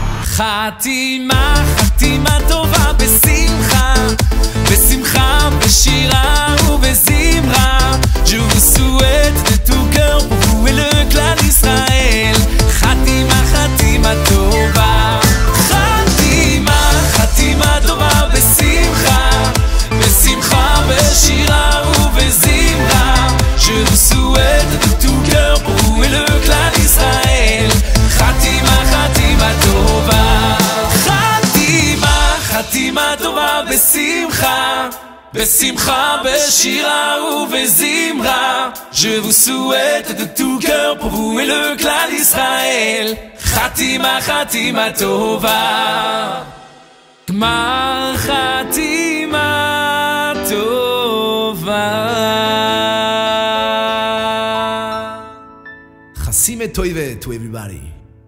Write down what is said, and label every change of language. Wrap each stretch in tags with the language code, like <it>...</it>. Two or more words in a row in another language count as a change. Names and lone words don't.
<he>חתימה, חתימה טובה בשמחה, בשמחה, בשירה ובזמרה.</he> <fr>Je vous souhaite de tout cœur pour vous et le clan d'Israël.</fr> <he>חתימה, חתימה טובה. חתימה, חתימה טובה בשמחה, בשמחה, בשירה ובזמרה.</he> <fr>Je vous souhaite de tout cœur pour vous et le clan d'Israël.</fr> <he>חתימה, חתימה טובה. חתימה, חתימה טובה בשמחה, בשמחה, בשירה ובזמרה.</he> <fr>Je vous souhaite de tout cœur pour vous et le clan d'Israël.</fr> <he>חתימה, חתימה טובה. גמר חתימה טובה.</he> <yi>חתימה טובֿה</yi> <en>to everybody.</en>